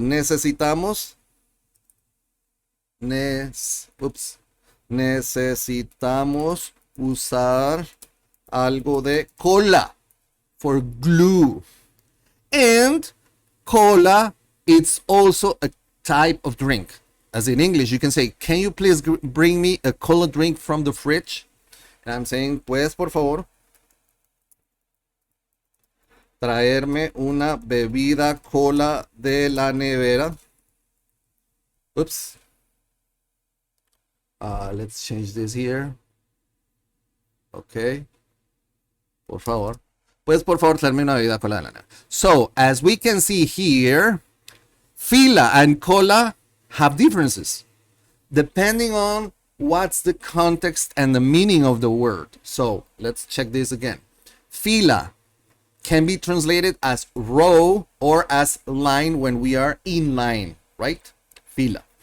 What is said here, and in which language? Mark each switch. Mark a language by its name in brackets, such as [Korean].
[Spanish] Necesitamos usar algo de cola [English] for glue. And cola, it's also a type of drink. As in English, you can say, can you please bring me a cola drink from the fridge? And I'm saying, [Spanish] ¿puedes por favor traerme una bebida cola de la nevera? [English] Oops. Let's change this here. Okay. [Spanish] Por favor. Puedes por favor traerme una bebida cola de la nevera. [English] So, as we can see here, FILA and COLA have differences depending on what's the context and the meaning of the word. So let's check this again. FILA can be translated as row or as line when we are in line, right? FILA.